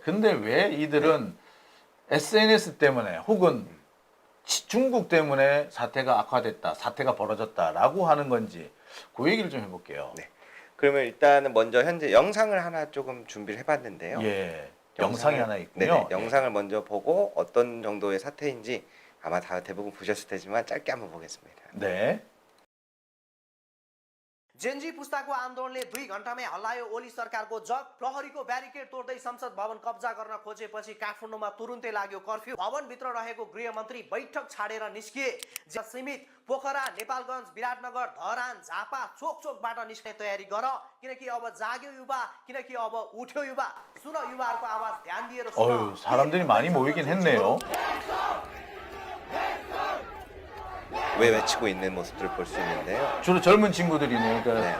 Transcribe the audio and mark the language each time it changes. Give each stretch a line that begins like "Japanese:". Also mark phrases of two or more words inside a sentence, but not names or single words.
Korean: 근데 왜 이들은 SNS 때문에 혹은 중국 때문에 사태가 악화됐다, 사태가 벌어졌다라고 하는 건지 그 얘기를 좀 해볼게요. 네. 그러면 일단은 먼저 현재 영상을 하나 조금 준비를 해봤는데요. 예, 영상이 하나 있군요. 네네, 예. 영상을 먼저 보고 어떤 정도의 사태인지 아마 다 대부분 보셨을 테지만 짧게 한번 보겠습니다. 네.
Nepali: जेनजी पुस्ताको आन्दोलनले 2 घण्टामै हल्लायो ओली सरकारको जग प्रहरीको ब्यारिकेड तोड्दै संसद भवन कब्जा गर्न खोजेपछि काठमाडौँमा तुरुन्तै लाग्यो कर्फ्यू भवनभित्र रहेको गृहमन्त्री बैठक छाडेर निस्किए सीमित पोखरा नेपालगञ्ज विराटनगर धरान झापा चोक चोकबाट निस्कने तयारी गर किनकि अब जाग्यो युवा किनकि अब उठ्यो युवा सुन युवाहरूको आवाज ध्यान दिएर सुन
Korean: 어유 사람들이 많이 모이긴 했네요. 왜 외치고 있는 모습들을 볼 수 있는데요. 주로 젊은 친구들이네요. 그러니까 네.